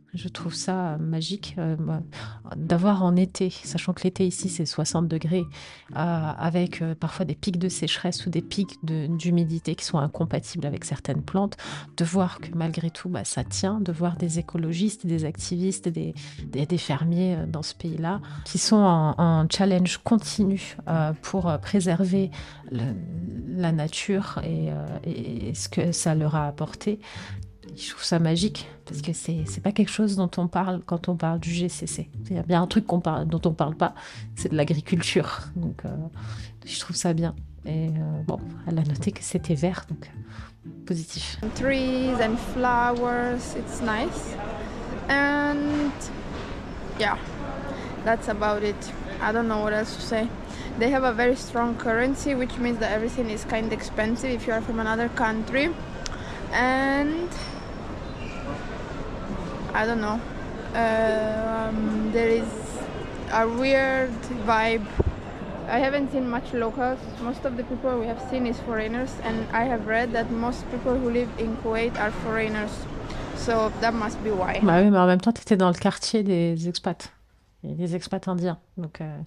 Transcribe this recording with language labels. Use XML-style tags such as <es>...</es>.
<fr>Je trouve ça magique d'avoir en été, sachant que l'été ici c'est 60 degrés, avec parfois des pics de sécheresse ou des pics d'humidité qui sont incompatibles avec certaines plantes, de voir que malgré tout ça tient, de voir des écologistes, des activistes, des fermiers dans ce pays-là qui sont en challenge continu pour préserver la nature et ce que ça leur a apporté. Je trouve ça magique parce que c'est pas quelque chose dont on parle quand on parle du GCC. Il y a bien un truc dont on parle pas, c'est de l'agriculture. Donc je trouve ça bien. Et bon, elle a noté que c'était vert, donc positif.</fr> <en>Trees and flowers, it's nice. And yeah, that's about it. I don't know what else to say. They have a very strong currency, which means that everything is kind of expensive if you are from another country. And I don't know, there is a weird vibe. I haven't seen much locals. Most of the people we have seen is foreigners, and I have read that most people who live in Kuwait are foreigners. So that must be why.</en> <fr>Bah oui, mais en même temps, tu étais dans le quartier des expats. Il y a des expats indiens, donc...</fr>